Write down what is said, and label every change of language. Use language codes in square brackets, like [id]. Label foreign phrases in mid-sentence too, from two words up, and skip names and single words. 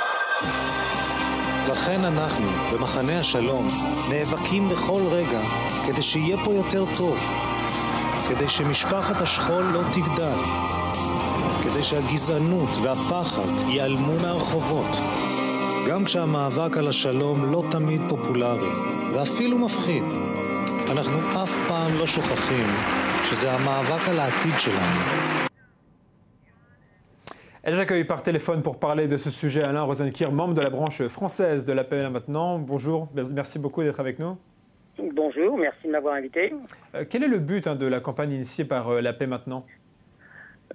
[he] לכן אנחנו, במחנה השלום, נאבקים בכל רגע כדי שיהיה פה יותר טוב, כדי שמשפחת השכול לא תגדל, כדי שהגזענות והפחד ייעלמו מהרחובות. גם כשהמאבק על השלום לא תמיד פופולרי, ואפילו מפחיד, אנחנו אף פעם לא שוכחים שזה המאבק על העתיד שלנו. [fr] Et j'accueille par téléphone pour parler de ce sujet Alain Rosenkirch, membre de la branche française de La Paix Maintenant. Bonjour, merci beaucoup d'être avec nous. Bonjour, merci de m'avoir invité. Quel est le but de la campagne initiée par La Paix Maintenant ?